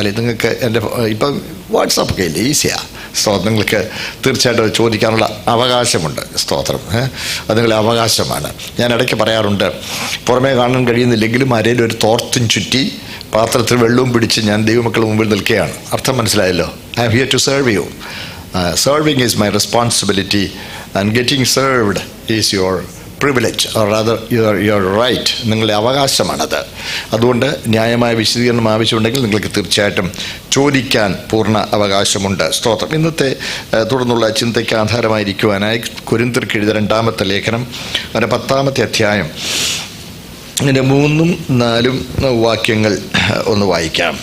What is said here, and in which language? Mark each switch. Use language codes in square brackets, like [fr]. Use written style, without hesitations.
[ml] അല്ലെങ്കിൽ നിങ്ങൾക്ക് എൻ്റെ ഇപ്പം വാട്സാപ്പ് ഒക്കെ ഇല്ലേ, ഈസിയാണ്. നിങ്ങൾക്ക് തീർച്ചയായിട്ടും ചോദിക്കാനുള്ള അവകാശമുണ്ട്. സ്തോത്രം. അത് നിങ്ങളുടെ അവകാശമാണ്. ഞാൻ ഇടയ്ക്ക് പറയാറുണ്ട്, പുറമേ കാണാൻ കഴിയുന്നില്ലെങ്കിലും അരയിൽ ഒരു തോർത്തും ചുറ്റി പാത്രത്തിൽ വെള്ളവും പിടിച്ച് ഞാൻ ദൈവമക്കളുടെ മുമ്പിൽ നിൽക്കുകയാണ്. അർത്ഥം മനസ്സിലായല്ലോ? [en] I am here to serve you. Serving is my responsibility and getting served is your privilege, or rather your right. [ml] നിങ്ങളുടെ അവകാശമാണത്. അതുകൊണ്ട് ന്യായമായ വിശദീകരണം ആവശ്യമുണ്ടെങ്കിൽ നിങ്ങൾക്ക് തീർച്ചയായിട്ടും ചോദിക്കാൻ പൂർണ്ണ അവകാശമുണ്ട്. സ്തോത്രം. ഇന്നത്തെ തുടർന്നുള്ള ചിന്തയ്ക്ക് ആധാരമായിരിക്കുവാനായി കൊരിന്ത്യർക്ക് എഴുതിയ 2-ാമത്തെ ലേഖനം, അതിൻ്റെ 10-ാമത്തെ അധ്യായം, ഇതിൻ്റെ 3-4 വാക്യങ്ങൾ ഒന്ന് വായിക്കാം.